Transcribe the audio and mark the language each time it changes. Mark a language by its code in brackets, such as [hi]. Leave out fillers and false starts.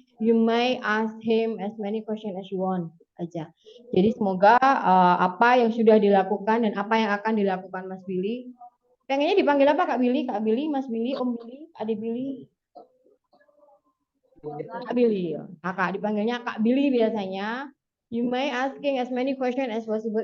[en] You may ask him as many questions as you want aja. [id] Jadi semoga apa yang sudah dilakukan dan apa yang akan dilakukan Mas Billy. Pengennya dipanggil apa Kak Billy? Kak Billy, Mas Billy, Om Billy, Adik Billy? Kak Billy. Kakak dipanggilnya Kak Billy biasanya. [en] You may asking as many questions as possible.